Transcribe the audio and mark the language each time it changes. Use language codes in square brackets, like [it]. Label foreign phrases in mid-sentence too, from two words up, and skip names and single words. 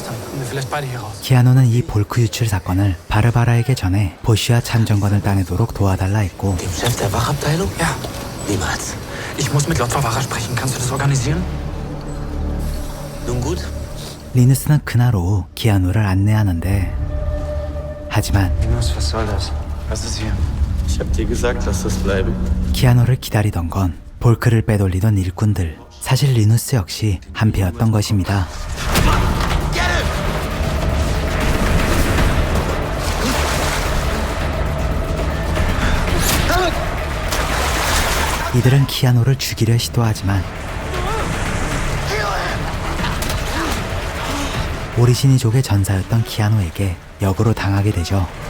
[de] Kommen wir vielleicht beide hier raus. [ko] 키아노는 이 볼크 유출 사건을 바르바라에게 전해 보쉬와 참정권을 따내도록 도와달라 했고 [de] Dem Chef der Wachabteilung? Ja. Niemals. Ich muss mit Lord Favara sprechen. Kannst du das organisieren? Nun gut. [ko] 리누스는 그날 오후 키아노를 안내하는데 하지만 [de] Linus, was soll das? Was ist hier? Ich hab dir gesagt, lass das bleiben. [ko] 키아노를 기다리던 건 볼크를 빼돌리던 일꾼들. 사실 리누스 역시 한패였던 것입니다. 이들은 키아노를 죽이려 시도하지만 오리지니족의 전사였던 키아노에게 역으로 당하게 되죠.